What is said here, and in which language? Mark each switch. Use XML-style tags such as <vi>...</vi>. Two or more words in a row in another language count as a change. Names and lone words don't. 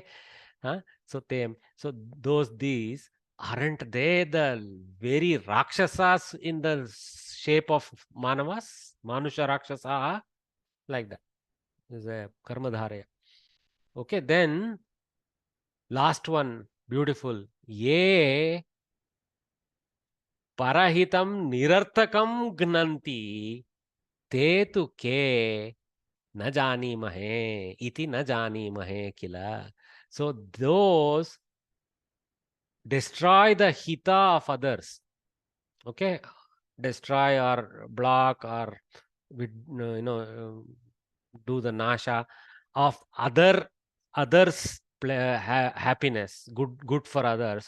<en>So these, aren't they the very Rakshasas in the shape of Manavas?</en> <sa>मनुष राक्षस,</sa> <en>like that. Is a Karmadharya. Okay, then last one, beautiful.</en> <sa>ये परहितं निरर्थकं घ्नन्ति ते तु के न जानीमहे इति न जानीमहे किल.</sa> <en>So those destroy the hita of others. Okay, destroy or block or do the nasha of others happiness, good for others.</en>